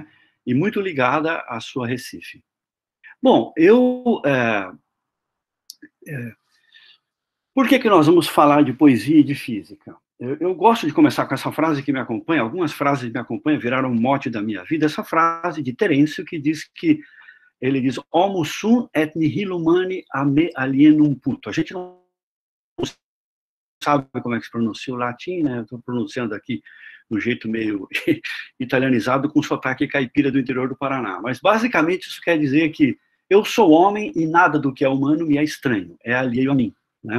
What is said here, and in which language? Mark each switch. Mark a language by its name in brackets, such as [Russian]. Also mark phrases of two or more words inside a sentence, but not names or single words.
[Portuguese] E muito ligada à sua Recife. Bom, por que nós vamos falar de poesia e de física? Eu gosto de começar com essa frase que me acompanha, algumas frases me acompanham, viraram um mote da minha vida, essa frase de Terêncio, que diz que, ele diz, [Latin] homo sum et nihil humani a me alienum puto. [Portuguese] A gente não sabe como é que se pronuncia o latim, né? Eu estou pronunciando aqui de um jeito meio italianizado, com sotaque caipira do interior do Paraná. Mas, basicamente, isso quer dizer que eu sou homem e nada do que é humano me é estranho, é alheio a mim, né?